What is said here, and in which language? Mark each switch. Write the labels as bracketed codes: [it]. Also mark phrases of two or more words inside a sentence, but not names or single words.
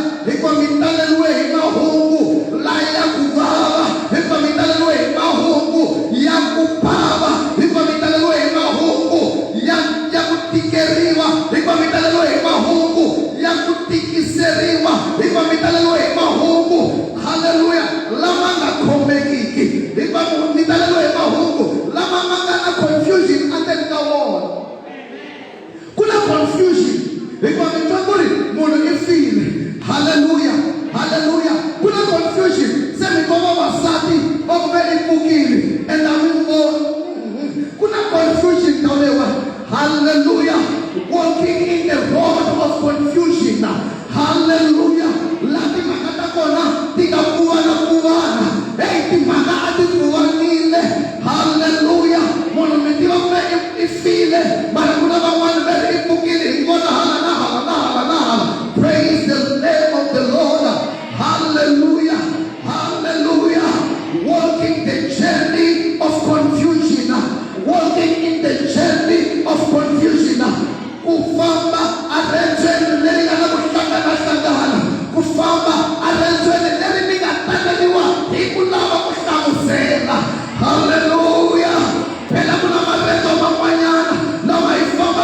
[ts] Hikuva mi taleriwe hi mahungu laya ya ku vava, hikuva mi taleriwe hi mahungu ya ku bava, hikuva mi taleriwe hi mahungu ya ku tikeriwa, hikuva mi taleriwe hi mahungu ya ku tikiseriwa, hikuva mi taleriwe hi mahungu, hallelujah, lama nga khomekiki, hikuva mi taleriwe hi mahungu lama ma nga na confusion endzeni ka wona. Ku na confusion hikuva mi twa ku ri munhu i file. Hallelujah. Hallelujah. Ku na confusion. Se mi twa vavasati va ku ve i pfukile endhawini vona. Ku na confusion ka leyiwani. Hallelujah. [en] Walking in the road of confusion. [ts] Hallelujah. Laha timhaka ta kona ti nga kuvana. Hey, timhaka a ti kuvanile. Hallelujah. Munhu mi tiva ku ve i file, mara ku na van'wana va ri i pfukile hi vona hala na hala na hala na hala. [en] Praise the name of the Lord. Hallelujah. Hallelujah. Walking the journey of confusion. Walking in the journey of confusion. [ts] Kufamba arendzweni leri nga na ku hlangana. Kufamba arendzweni leri mi nga taneliwa hi ku lava ku hlamusela. Hallelujah. Phela ku na marendzo man'wanyana lama hi